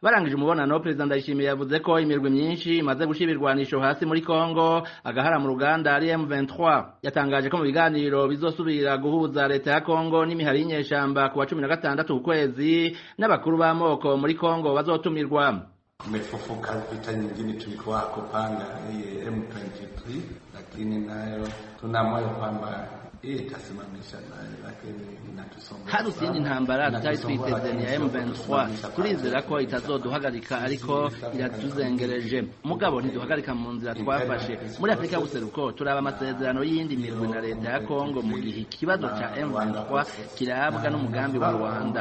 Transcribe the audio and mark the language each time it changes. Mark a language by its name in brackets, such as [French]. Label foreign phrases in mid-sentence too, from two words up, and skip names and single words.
[Rundi] barangije umubonano Perezida Ndayishimiye yavuze ko imirwi myinshi imaze gushira ibirwanisho hasi muri Kongo agahara mu ruganda ari M23 yatangaje ko mu biganiro bizosubira guhuza leta ya Kongo n'imihari y'inyeshamba ku wa 16 ukwezi n'abakuru b'amoko muri Kongo bazotumirwa. [Swahili] Kumefufuka vita nyingine tulikuwa kupanga hii M23, lakini nayo tuna moyo kwamba itasimamisha nayo, lakini inatusonga. [Rundi] Harusi y'intambara tutari twiteze ni ya M23, turizera ko itazoduhagarika ariko iratuzengereje. Mugabo ntiduhagarika mu nzira twafashe. Muri Afrika y'Ubuseruko turaba amasezerano y'indi mirwi na leta ya Kongo mu gihe ikibazo ca M23 kirabwa n'umugambi wa Rwanda.